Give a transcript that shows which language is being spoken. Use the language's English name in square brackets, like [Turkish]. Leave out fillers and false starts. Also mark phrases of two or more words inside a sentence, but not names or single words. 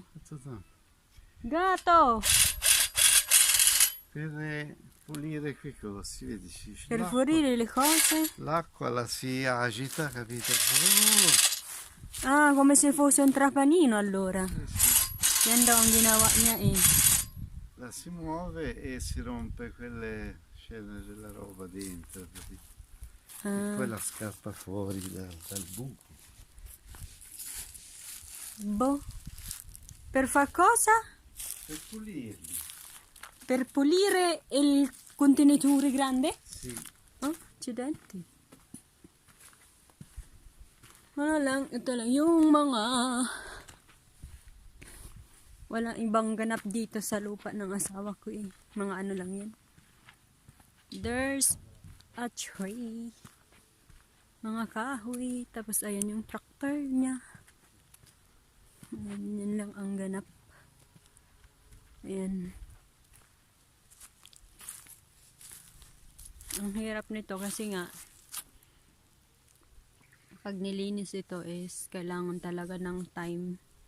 [Italian] questo Gatto! per pulire quei cosi, vedi? Per pulire le cose? L'acqua la si agita, capito? Ah, come se fosse un trapanino allora. Sì. [Filipino] Yan daw ang ginawa niya eh. [Italian] La si muove e si rompe quelle scene della roba dentro, capito? E poi la scappa fuori dal buco. Boh. Per far cosa? Per pulirli. Per pulire il contenitore grande? Sì. Oh, accidenti. [Filipino] Wala lang, ito lang yung mga walang ibang ganap dito sa lupa ng asawa ko eh. Mga ano lang yan. [English] There's a tree. [Filipino] Mga kahoy. Tapos ayan yung tractor niya. Ayan, yan lang ang ganap. Ayan. Ang hirap nito kasi nga pag nilinis ito is kailangan talaga ng time.